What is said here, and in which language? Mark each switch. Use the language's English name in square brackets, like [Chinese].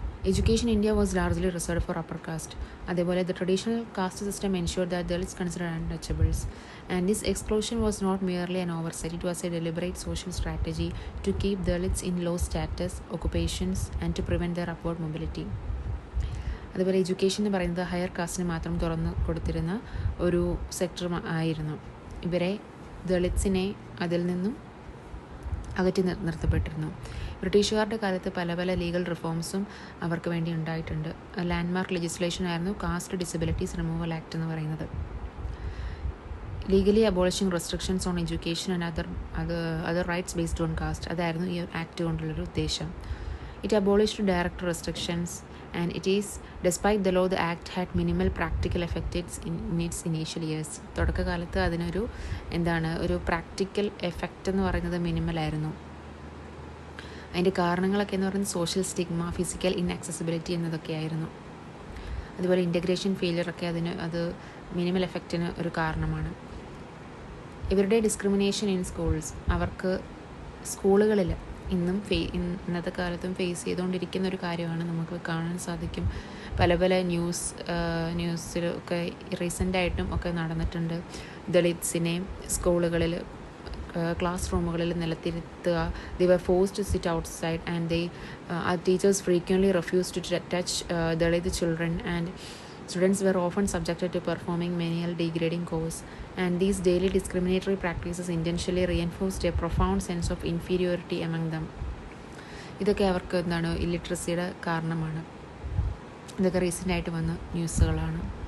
[English] Education in India was largely reserved for upper caste. അതേപോലെ the traditional caste system ensured that Dalits considered untouchables, and this exclusion was not merely an oversight, it was a deliberate social strategy to keep Dalits in low status occupations and to prevent their upward mobility. [Malayalam] അതുപോലെ education എന്ന് പറയുന്നത് higher കാസ്റ്റിന് മാത്രം തുറന്നു കൊടുത്തിരുന്ന ഒരു sector ആയിരുന്നു. ഇവരെ ദളിറ്റ്സിനെ അതിൽ നിന്നും അകറ്റി നിർത്തപ്പെട്ടിരുന്നു. ബ്രിട്ടീഷുകാരുടെ കാലത്ത് പല പല ലീഗൽ റിഫോംസും അവർക്ക് വേണ്ടി ഉണ്ടായിട്ടുണ്ട്. ലാൻഡ്മാർക്ക് ലെജിസ്ലേഷൻ ആയിരുന്നു കാസ്റ്റ് ഡിസബിലിറ്റീസ് റിമൂവൽ ആക്ട് എന്ന് പറയുന്നത്. [English] legally abolishing restrictions on education and other rights based on caste, [Malayalam] അതായിരുന്നു ഈ ആക്ട് കൊണ്ടുള്ളൊരു ഉദ്ദേശം. [English] It abolished direct restrictions and it is, despite the law, the act had minimal practical effects in its initial years. [Malayalam] തുടക്കകാലത്ത് അതിനൊരു ഒരു practical effect എന്ന് പറയുന്നത് minimal ആയിരുന്നു. അതിൻ്റെ കാരണങ്ങളൊക്കെ എന്ന് പറയുന്നത് സോഷ്യൽ സ്റ്റിഗ്മ, ഫിസിക്കൽ ഇൻആക്സസിബിലിറ്റി എന്നതൊക്കെ ആയിരുന്നു. അതുപോലെ ഇൻ്റഗ്രേഷൻ ഫെയിലിയറൊക്കെ അത് മിനിമൽ എഫക്റ്റിന് ഒരു കാരണമാണ്. ഇവരുടെ ഡിസ്ക്രിമിനേഷൻ ഇൻ സ്കൂൾസ്, അവർക്ക് സ്കൂളുകളിൽ ഇന്നത്തെ കാലത്തും ഫേസ് ചെയ്തുകൊണ്ടിരിക്കുന്ന ഒരു കാര്യമാണ്. നമുക്ക് കാണാൻ സാധിക്കും പല പല ന്യൂസിലൊക്കെ റീസെൻ്റായിട്ടും ഒക്കെ നടന്നിട്ടുണ്ട്. ദളിറ്റ്സിനെ സ്കൂളുകളിൽ class റൂമുകളിൽ നിലത്തിരുത്തുക. [English] They were forced to sit outside and our teachers frequently refused to touch Dalit children, and Students were often subjected to performing menial degrading chores, and these daily discriminatory practices intentionally reinforced a profound sense of inferiority among them. [Malayalam] ഇതൊക്കെ അവർക്ക് എന്താണ് ഇല്ലിറ്ററസിയുടെ കാരണമാണ്. ഇതൊക്കെ റീസെൻ്റായിട്ട് വന്ന ന്യൂസുകളാണ്.